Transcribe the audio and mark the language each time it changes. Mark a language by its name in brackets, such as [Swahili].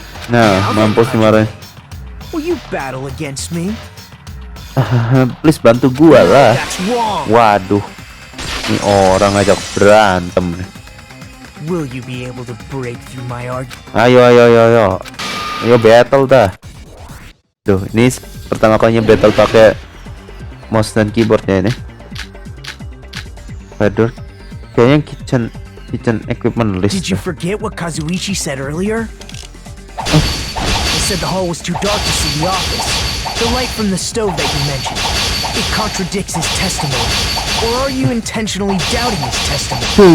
[Indonesian] Nah, mampus dimarahin. [English] Will you battle against me? [Indonesian] Please bantu gua lah. [English] That's wrong. [Indonesian] Waduh, ini orang ngajak berantem nih. [English] Will you be able to break through my argument? [Indonesian] Ayo battle dah. Tuh, ini pertama kalinya battle pakai mouse dan keyboardnya ini. Waduh, kayaknya [English] kitchen equipment list. Did you forget what Kazuichi said earlier? He said the hall was too dark to see the office. The light from the stove that you mentioned. It contradicts his testimony. Or are you intentionally doubting his testimony?